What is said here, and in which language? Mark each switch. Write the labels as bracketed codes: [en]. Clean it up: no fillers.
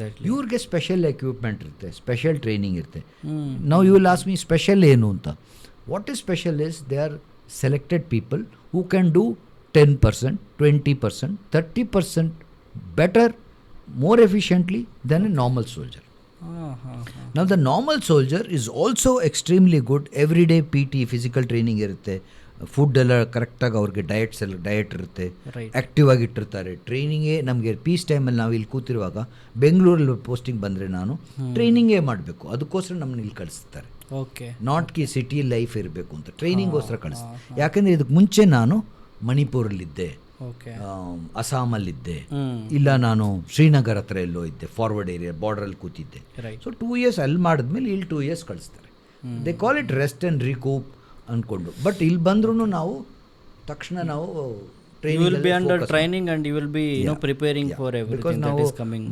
[kn] ಇವ್ರಿಗೆ special equipment ಇರುತ್ತೆ, special training ಇರುತ್ತೆ. ನಾವು [en] you will ask me [kn] special ಏನು ಅಂತ. [en] What is special is they are selected people who can do 10%, 20%, 30% better, more efficiently than a normal soldier. Now the normal soldier is also extremely good. Everyday PT, physical training [kn] ಇರುತ್ತೆ, food ಎಲ್ಲ ಕರೆಕ್ಟಾಗಿ ಅವ್ರಿಗೆ diet ಇರುತ್ತೆ, active ಆಗಿಟ್ಟಿರ್ತಾರೆ. ಟ್ರೈನಿಂಗೇ ನಮಗೆ piece ಟೈಮಲ್ಲಿ ನಾವು ಇಲ್ಲಿ ಕೂತಿರುವಾಗ ಬೆಂಗಳೂರಲ್ಲಿ ಪೋಸ್ಟಿಂಗ್ ಬಂದರೆ ನಾನು ಟ್ರೈನಿಂಗೇ ಮಾಡಬೇಕು, ಅದಕ್ಕೋಸ್ಕರ ನಮ್ಮನ್ನ ಇಲ್ಲಿ ಕಳಿಸ್ತಾರೆ. [en] not ಕಿ city life [kn] ಇರಬೇಕು ಅಂತ ಟ್ರೈನಿಂಗೋಸ್ಕರ ಕಳಿಸ್ತಾರೆ. ಯಾಕಂದರೆ ಇದಕ್ಕೆ ಮುಂಚೆ ನಾನು ಮಣಿಪುರಲ್ಲಿದ್ದೆ, ಅಸ್ಸಾಮಲ್ಲಿದ್ದೆ, ಇಲ್ಲ ನಾನು ಶ್ರೀನಗರ್ ಹತ್ರ ಎಲ್ಲೋ ಇದ್ದೆ, ಫಾರ್ವರ್ಡ್ ಏರಿಯಾ ಬಾರ್ಡ್ರಲ್ಲಿ ಕೂತಿದ್ದೆ. ಸೊ 2 years ಅಲ್ಲಿ ಮಾಡಿದ್ಮೇಲೆ ಇಲ್ಲಿ 2 years ಕಳಿಸ್ತಾರೆ. [en] they call it rest and recoup [kn] ಅಂದ್ಕೊಂಡು. ಬಟ್ ಇಲ್ಲಿ ಬಂದ್ರೂ ನಾವು ತಕ್ಷಣ ನಾವು [en] You will be under training and you will be preparing for everything that is coming.